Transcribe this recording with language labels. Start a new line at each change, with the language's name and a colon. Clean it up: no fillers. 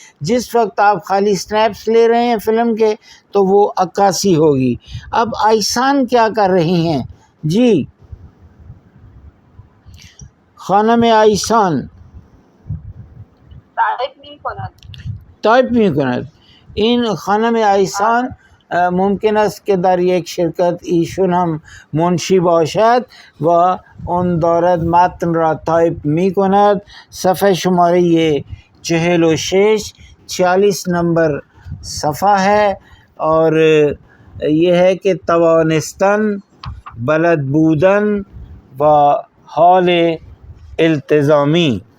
Urdu: جس وقت آپ خالی سنیپس لے رہے ہیں فلم کے تو وہ عکاسی ہوگی. اب آئسان کیا کر رہی ہیں؟
Persian: جی خانم آئسان تایپ میکنند. این خانم آیسان ممکن است که در یک شرکت ایشون هم منشی باشد و اون دارد متن را تایپ می کند. صفحه شماره 46
Urdu: نمبر صفحه ہے، اور یہ ہے کہ توانستن، بلد بودن و حال التزامی.